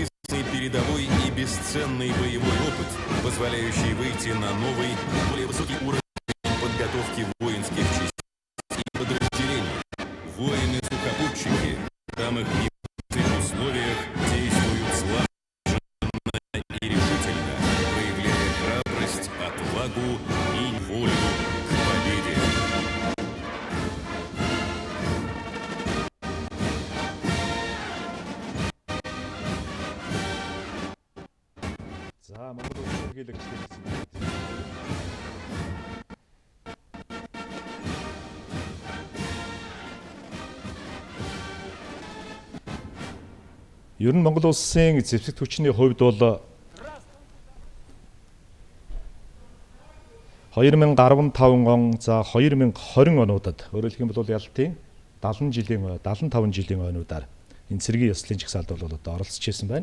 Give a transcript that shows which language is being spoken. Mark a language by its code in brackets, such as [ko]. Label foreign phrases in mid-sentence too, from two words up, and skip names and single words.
[ru] передовой и бесценный боевой опыт, позволяющий выйти на новый, более высокий уровень подготовки воинских частей и подразделений. Воины-сухопутчики в самых непростых условиях действуют слаженно и решительно, проявляя храбрость, отвагу и волю к победе. [mn] За Монгол улс сэргийлэгч гэсэн. Ер нь Монгол улсын зэвсэгт хүчний хувьд бол 2015 он за 2020 онуудад өөрөөр хэлэх юм бол Ялтын 70 жилийн 75 жилийн ойнуудаар энэ цэргийн ёслолын жагсаалд бол одоо оролцож ирсэн байна.